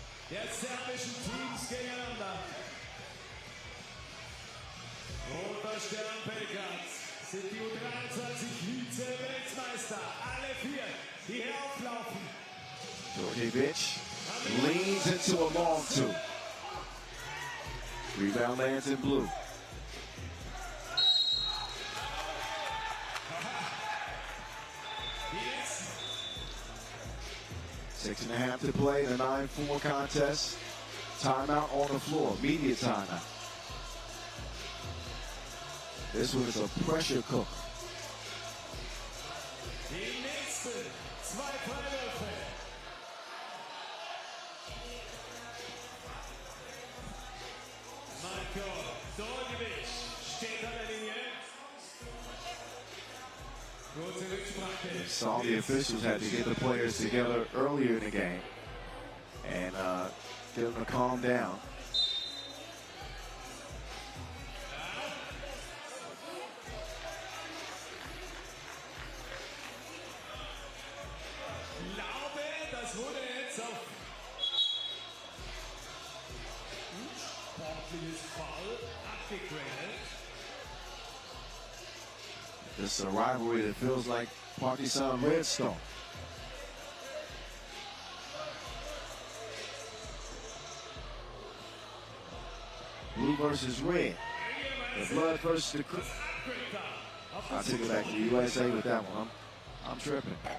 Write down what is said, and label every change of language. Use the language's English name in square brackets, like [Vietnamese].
[German] Der serbischen Teams gegeneinander. Roter Stern Belgrad sind die U23 Vize-Weltmeister. Alle vier, die hier auflaufen. [English] Djordjevic leans into a long two. Rebound lands in blue. Yes. 6.5 to play in a 9-4 contest. Timeout on the floor, immediate timeout. This one is a pressure cooker. [German] Die nächsten zwei Freiwürfe. Marko Doljevic steht an der Linie. Kurze Rücksprache. [English] Saw the officials had to get the players together earlier in the game and get them to calm down. [German] Glaube, das wurde jetzt auf sportliches Foul abgegradet. [English] This is a rivalry that feels like Partizan Redstone. Blue versus red. The blood versus the crew. I'll take it back to the USA with that one. I'm tripping.